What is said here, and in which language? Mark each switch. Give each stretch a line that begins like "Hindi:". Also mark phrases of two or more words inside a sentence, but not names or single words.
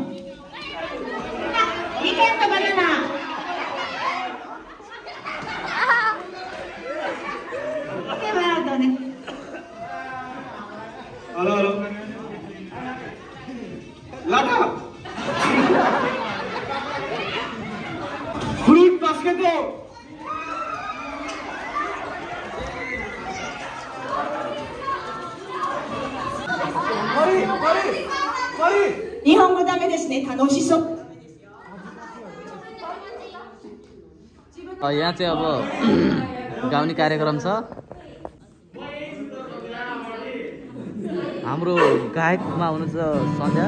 Spanish: Me canto banana. Qué barato, ¿no? Halo. Lata.
English: Fruit basket.
Japanese: 日本語だめですね、楽しそう.
Nepali: यहाँ चाहिँ अब गाउने कार्यक्रम छ। हाम्रो गायकमा हुनुहुन्छ सन्ध्या।